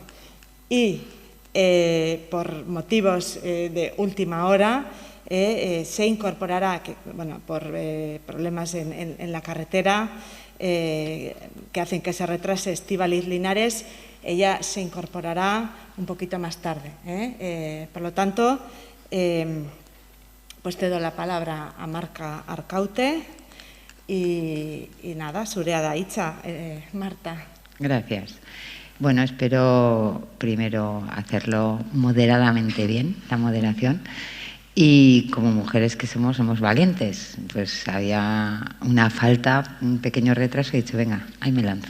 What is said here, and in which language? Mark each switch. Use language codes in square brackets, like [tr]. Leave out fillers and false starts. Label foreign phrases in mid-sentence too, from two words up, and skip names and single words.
[es] Y por motivos de última hora, se incorporará, por problemas en la carretera que hacen que se retrase Estíbaliz Linares, ella se incorporará un poquito más tarde. Por lo tanto, pues te doy la palabra a Marta Arcaute y nada, [eu] zurea da hitza, Marta. [es] Gracias. Bueno, espero primero hacerlo moderadamente bien, la moderación. Y como mujeres que somos valientes. Pues había una falta, un pequeño retraso y he dicho, venga, ahí me lanzo.